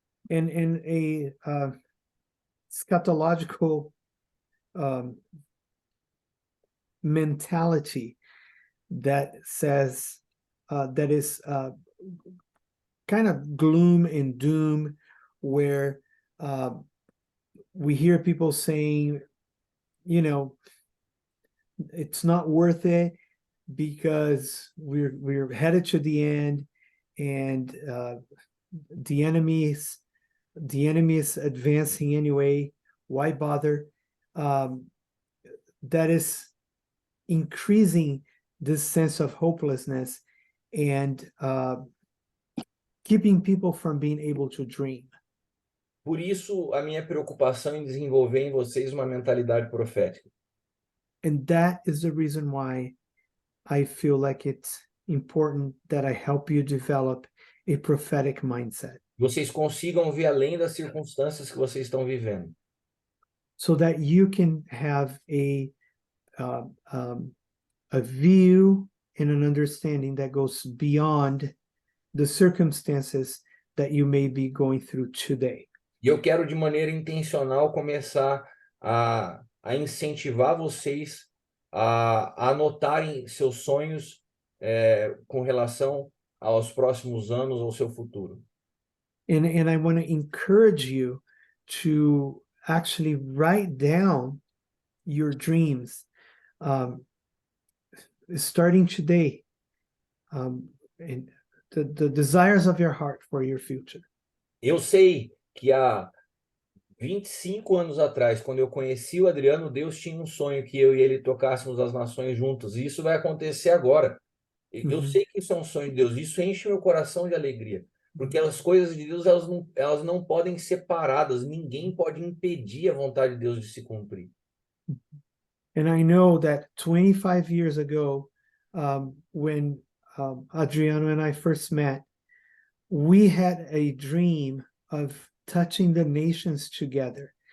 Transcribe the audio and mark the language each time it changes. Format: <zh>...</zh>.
<en>And a scatological mentality that says that is kind of gloom and doom, where we hear people saying, you know, it's not worth it because we're headed to the end, and the enemy is advancing anyway. Why bother? That is increasing this sense of hopelessness and keeping people from being able to dream.</en> <pt>Por isso, a minha preocupação em desenvolver em vocês uma mentalidade profética.</pt> <en>And that is the reason why I feel like it's important that I help you develop a prophetic mindset,</en> <pt>Vocês consigam ver além das circunstâncias que vocês estão vivendo.</pt> <en>so that you can have a view and an understanding that goes beyond the circumstances that you may be going through today.</en> <pt>E eu quero, de maneira intencional, começar a incentivar vocês a anotarem seus sonhos com relação aos próximos anos, ao seu futuro.</pt> <en>And I want to encourage you to actually write down your dreams, starting today, and the desires of your heart for your future.</en> <pt>Eu sei que há 25 anos atrás, quando eu conheci o Adriano, Deus tinha um sonho que eu e ele tocássemos as nações juntos, e isso vai acontecer agora. Eu sei que isso é um sonho de Deus, isso enche meu coração de alegria, porque as coisas de Deus elas não podem ser paradas, ninguém pode impedir a vontade de Deus de se cumprir.</pt> <en>And I know that 25 years ago, when Adriano and I first met, we had a dream of touching the nations together.</en>